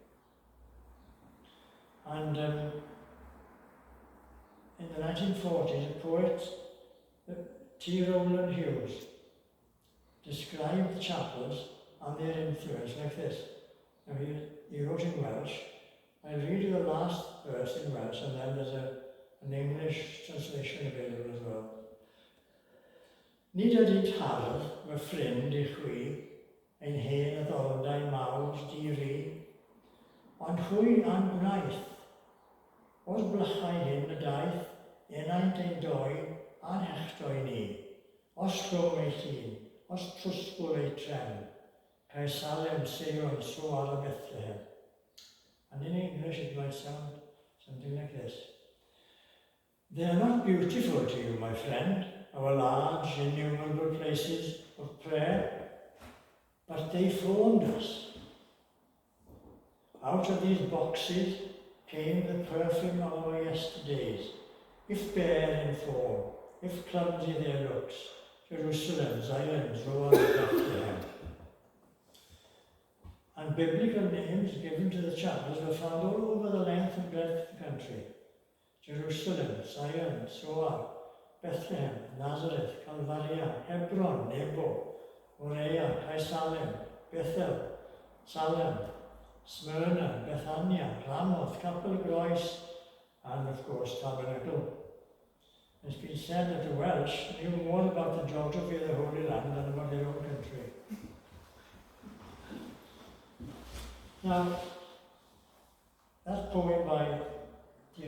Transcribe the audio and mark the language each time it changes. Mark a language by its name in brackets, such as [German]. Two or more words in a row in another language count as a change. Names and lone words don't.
[English] And in the 1940s, a poet, T. Rowland Hughes, described the chapels and their influence like this. Now he wrote in Welsh. I'll read you the last verse in Welsh, and then there's an English translation available as well. [Welsh] Nid ydynt hardd fy ffrind I chwi, ein hen addordau mawr di fi, ond hwy a'n gwnaeth, o'r blychau hyn y daeth, enaint ein doi a'n hechdoi ni, os chlwm ei llun, os trwsgwl ei trefn, cael Salem Sion so ar y Bethlehem. [English] And in English it might sound something like this. They are not beautiful to you, my friend, our large, innumerable places of prayer, but they formed us. Out of these boxes came the perfume of our yesterdays, if bare in form, if clumsy their looks, Jerusalem, Zion, Zoar, and Bethlehem. And biblical names given to the chapels were found all over the length and breadth of the country. Jerusalem, Zion, Zoar, Bethlehem, Nazareth, Calvaria, Hebron, Nebo, Morea, Kaisalem, Bethel, Salem, Smyrna, Bethania, Ramoth, Capel Groes, and of course Tabernacle. It's been said that the Welsh knew more about the geography of the Holy Land than about their own country. Now, that poem by T.